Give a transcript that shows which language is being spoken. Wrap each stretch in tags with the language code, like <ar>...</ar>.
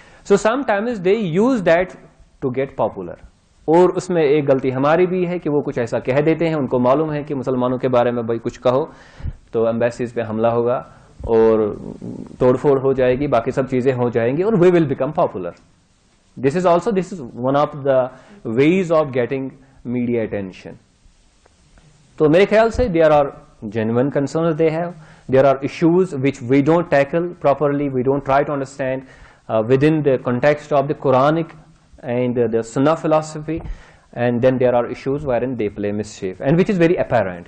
<en>So sometimes they use that to get popular.</en> <ur>اور اس میں ایک غلطی ہماری بھی ہے کہ وہ کچھ ایسا کہہ دیتے ہیں, ان کو معلوم ہے کہ مسلمانوں کے بارے میں بھائی کچھ کہو تو ایمبیسیز پہ حملہ ہوگا اور توڑ پھوڑ ہو جائے گی, باقی سب چیزیں ہو جائیں گی, اور</ur> <en>We will become popular. This is one of the ways of getting media attention.</en> <ur>تو میرے خیال سے</ur> <en>there are genuine concerns they have. There are issues which we don't tackle properly, we don't try to understand within the context of the Quranic and the Sunnah philosophy, and then there are issues wherein they play mischief, and which is very apparent.</en>